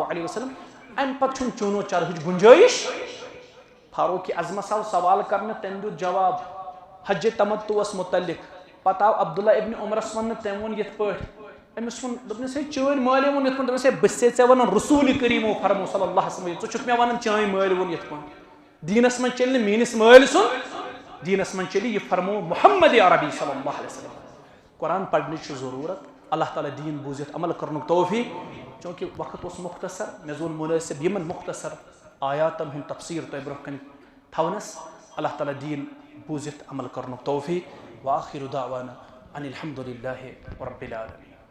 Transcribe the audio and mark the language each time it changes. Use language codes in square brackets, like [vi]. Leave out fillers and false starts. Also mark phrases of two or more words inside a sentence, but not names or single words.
[ar] علیہ وسلم [ks] امہِ پتہٕ چھُنہٕ چوٗنو چرہٕچ گُنجٲیش فاروق اعظمس آو سوال کرنہٕ تٔمۍ دیُت جواب حج تمتُعس متعلق پتہٕ آو عبداللہ ابن عمرس وننہٕ تٔمۍ ووٚن یِتھ پٲٹھۍ أمِس ووٚن دوٚپنس ہے چٲنۍ مٲلۍ ووٚن یِتھ پٲٹھۍ دوٚپنس ہے بہٕ چھُسے ژےٚ ونان رسوٗلِ کریٖمو فرمو [ar] صلی اللہ علیہ وسلم [ks] ژٕ چھُکھ مےٚ ونان چٲنۍ مٲلۍ ووٚن یِتھ پٲٹھۍ دیٖنس منٛز چلہِ نہٕ میٲنِس مٲلۍ سُنٛد دیٖنس منٛز چلہِ یہِ فرمو محمد عربی [ar] صلی اللہ علیہ وسلم [ks] قرآن پرنٕچ چھِ ضروٗرت اللہ تعالیٰ دیٖن بوٗزِتھ عمل کرنُک توفیٖق چوٗنکہِ وقت اوس مختصر مےٚ زون مُنٲسِب یِمن مختصر آیاتن ہُنٛد تفسیٖر تۄہہِ برونٛہہ کنہِ تھاونس اللہ تعالیٰ دیٖن بوٗزِتھ عمل کرنُک توفیٖق [ar] وآخِر دعوانا ان الحمد للہ رب العالمین